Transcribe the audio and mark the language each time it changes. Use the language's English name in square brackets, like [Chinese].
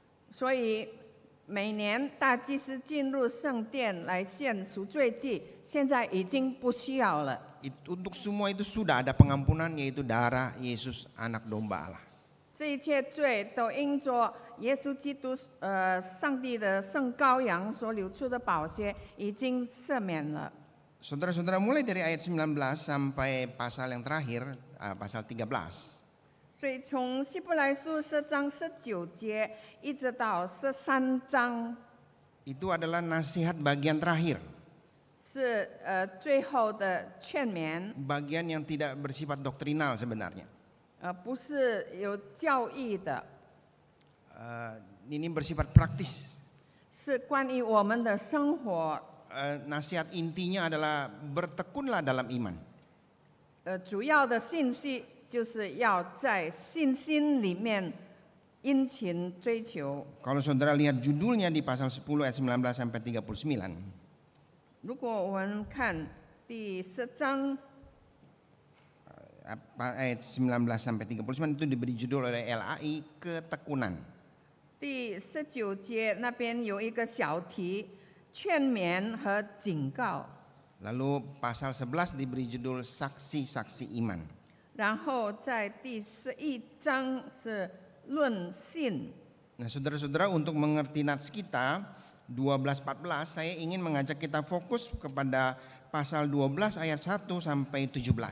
[Chinese] 所以每年大祭司进入圣殿来献赎罪祭，现在已经不需要了。 [Indonesian] Untuk semua itu sudah ada pengampunan, yaitu darah Yesus anak domba Allah. [Chinese] 这一切罪都因着耶稣基督，上帝的圣羔羊所流出的宝血，已经赦免了。 [Indonesian] Saudara-saudara, mulai dari ayat 19 sampai pasal yang terakhir, pasal 13. [Chinese] 所以从希伯来书10章19节一直到13章， [Indonesian] Itu adalah nasihat bagian terakhir. [Chinese] 是最后的劝勉， [Indonesian] Bagian yang tidak bersifat doktrinal sebenarnya. [Chinese] 不是有教义的， [Indonesian] Ini bersifat praktis. [Chinese] 是关于我们的生活。 [Indonesian] Nasihat intinya adalah bertekunlah dalam iman. [Chinese] 主要的信息就是要在信心里面殷勤追求。 [Indonesian] Kalau saudara lihat judulnya di pasal 10 ayat 19 sampai 39. [Chinese] 如果我们看第10章 [Indonesian] Ayat 19 sampai 39 itu diberi judul oleh LAI ketekunan. [Chinese] 第19节那边有一个小题，劝勉和警告。 [Indonesian] Lalu pasal 11 diberi judul saksi-saksi iman. [Chinese] 然后在第11章是论信。 [Indonesian] Nah, saudara-saudara, untuk mengerti nats kita 12-14, saya ingin mengajak kita fokus kepada pasal 12 ayat 1 sampai 17.